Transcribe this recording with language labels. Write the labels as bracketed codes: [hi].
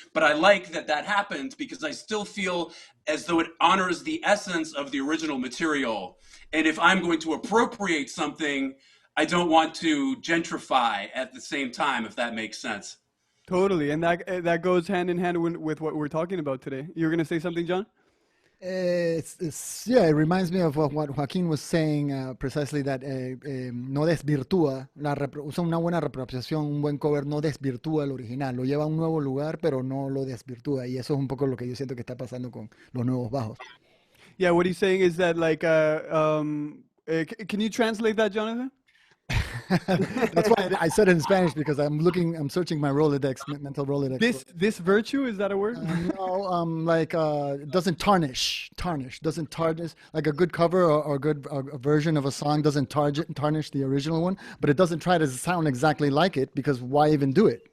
[en] But I like that happened because I still feel as though it honors the essence of the original material. And if I'm going to appropriate something, I don't want to gentrify at the same time, if that makes sense. Totally, and that goes hand in hand with what we're talking about today. You're going to say something, John? It reminds me of what Joaquín was saying, precisely that [es] no desvirtúa, usa una buena reapropiación, un buen cover no desvirtúa el original, lo lleva a un nuevo lugar, pero no lo desvirtúa, y eso es un poco lo que yo siento que está pasando con los nuevos bajos. [en] Yeah, what he's saying is that, like, can you translate that, Jonathan? That's why I said it in Spanish, because I'm searching my Rolodex, mental Rolodex. This virtue, is that a word? No, like doesn't tarnish, like a good cover or a version of a song doesn't tarnish the original one, but it doesn't try to sound exactly like it, because why even do it?